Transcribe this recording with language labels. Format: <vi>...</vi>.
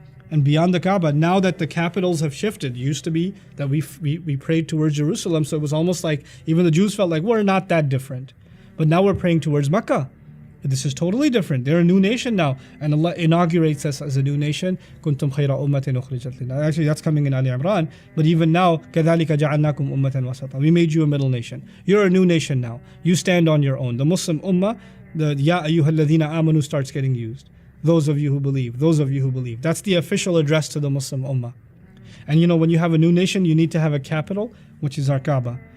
<en>And beyond the Kaaba, now that the capitals have shifted, it used to be that we prayed towards Jerusalem, so it was almost like even the Jews felt like we're not that different. But now we're praying towards Mecca. This is totally different. They're a new nation now, and Allah inaugurates us as a new nation.</en> <ar>Kuntum khayra ummatin ukhrijat lin-nas.</ar> <en>Actually, that's coming in Ali Imran. But even now,</en> <ar>كَذَلِكَ جَعَلْنَاكُمْ أُمَّةً وَسَطًا.</ar> <en>We made you a middle nation. You're a new nation now. You stand on your own. The Muslim ummah, the Ya ayyuhal ladhina amanu starts getting used. Those of you who believe. Those of you who believe. That's the official address to the Muslim ummah. And when you have a new nation, you need to have a capital, which is our Kaaba.</en>